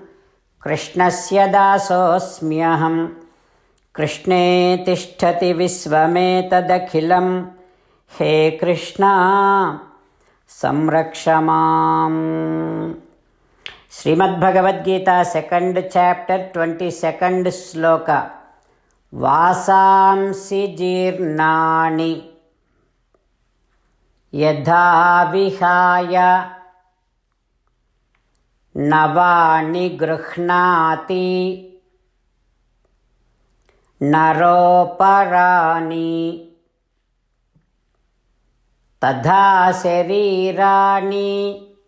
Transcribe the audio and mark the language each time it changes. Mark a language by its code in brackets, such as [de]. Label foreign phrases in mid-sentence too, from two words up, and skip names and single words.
[sa] कृष्णस्य दासोऽस्म्यहम्. कृष्णे तिष्ठति विश्वमेतदखिलम्. हे कृष्ण संरक्षमाम्. [en] Srimad Bhagavad Gita, 2nd chapter, 22nd sloka. [sa] वासांसि जीर्णानि यथा विहाय नवानि गृह्णाति नरोऽपराणि तथा शरीराणि